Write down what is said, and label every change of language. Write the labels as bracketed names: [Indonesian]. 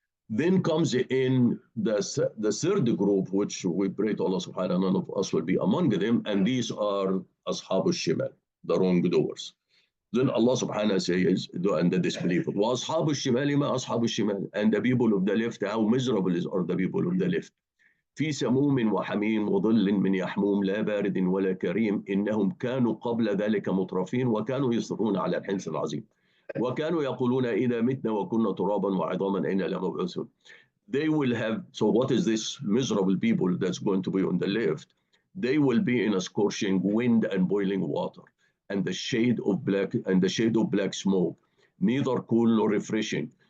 [English] Then comes in the third group, which we pray to Allah subhanahu wa ta'ala, none of us will be among them, and these are Ashab al-Shimal, the wrongdoers. Then Allah subhanahu wa ta'ala says, and the disbelievers, [Arabic] وَأَصْحَابُ الشِّمَالِ مَا أَصْحَابُ الشِّمَالِ, [English] and the people of the left, how miserable are the people of the left. [Arabic] في سموم وحميم وظل من يحموم لا بارد ولا كريم إنهم كانوا قبل ذلك مترفين وكانوا يصرون على الحنث العظيم وكانوا يقولون إذا متنا وكنا ترابا وعظاما أين لمبعوثون. [English] They will have, so what is this miserable people that's going to be on the left? They will be in a scorching wind and boiling water and the shade of black smoke, neither cool nor refreshing.